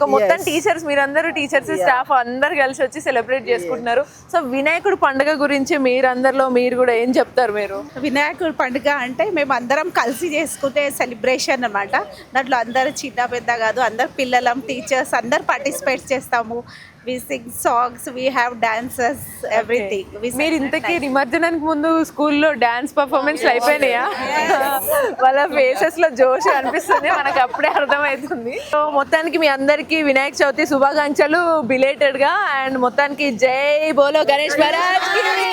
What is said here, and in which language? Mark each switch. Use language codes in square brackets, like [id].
[te] మొత్తం టీచర్స్, మీరందరూ teachers staff అందరు కలిసి వచ్చి సెలబ్రేట్ చేసుకుంటున్నారు. సో వినాయకుడు పండుగ గురించి మీరందరిలో మీరు కూడా ఏం చెప్తారు? మీరు వినాయకుడి పండుగ అంటే మేము అందరం కలిసి చేసుకునే సెలబ్రేషన్ అన్నమాట. దాంట్లో అందరూ చిన్న పెద్ద కాదు, అందరు పిల్లలం, టీచర్స్ అందరు పార్టిసిపేట్ చేస్తాము. [en] We sing songs, we have dances, everything. [te] మీరు ఇంతకీ నిమజ్జనానికి ముందు స్కూల్లో డాన్స్ పర్ఫార్మెన్స్ అయిపోయినాయా? వాళ్ళ ఫేసెస్ లో జోష్ అనిపిస్తుంది, మనకు అప్పుడే అర్థమవుతుంది. సో మొత్తానికి మీ అందరికి వినాయక చవితి శుభాకాంక్షలు బిలేటెడ్ గా. అండ్ మొత్తానికి [hi] జై బోలో గణేష్ మహారాజ్ కి.